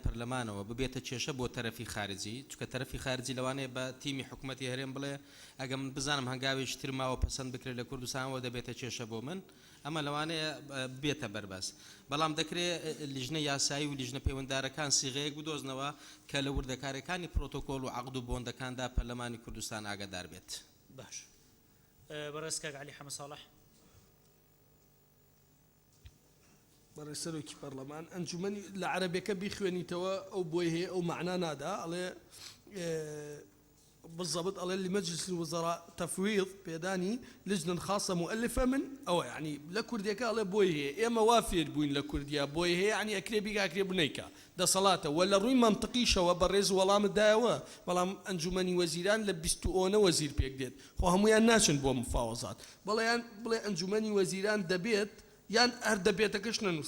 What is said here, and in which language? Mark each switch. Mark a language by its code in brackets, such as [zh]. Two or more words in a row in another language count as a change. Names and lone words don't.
[ckb] پەرلەمانەوە ببێتە کێشە بۆ تەرەفی خارجی چونکە تەرەفی خارجی لەوانەیە بە تیمی حکوومەتی هەرێم بڵێ ئەگە من بزانم هەنگاوێکی تر ماوە پەسەند بکرێت لە کوردستانەوە دەبێتە کێشە بۆ من ئەمە لەوانەیە بێتە بەربەس بەڵام دەکرێت لیژنە یاسایی و لیژنە پەیوەنددارەکان سیغەیەک بدۆزنەوە کە لە وردەکاریەکانی پرۆتۆکۆل و عەقد و بۆندەکاندا پەرلەمانی کوردستان ئاگادار بێت باش بەڕێز کاک عەلی حەمە ساڵح بەڕێز سەرۆکی پەرلەمان ئەنجومەنی لە عەرەبیەکە بیخوێنیتەوە ئەو بۆی هەیە ئەو مەعنا نادا ئەڵێ بالضبط ئەڵێ [ar] لمەجلس الوزراء تفويض [ckb] پێدانی [ar] لجنة خاصة مؤلفة من [ckb] ئەوە یعنی لە کوردیەکە ئەڵێ بۆی هەیە ئێمە وا فێر بووین لە کوردیا بۆی هەیە یعنی ئەکرێ بیگا ئەکرێ بنەیکە دەسەڵاتە وە لە ڕووی مەنتقیشەوە بەڕێز وەڵامت دایەوە بەڵام ئەنجومەنی وەزیران لە 21 وەزیر پێک دێت خۆ هەمویان ناچن بۆ مفاوەزات بەڵێیان بڵێ ئەنجومەنی وەزیران دەبێت یان هەر دەبێتەکەش نەنووسی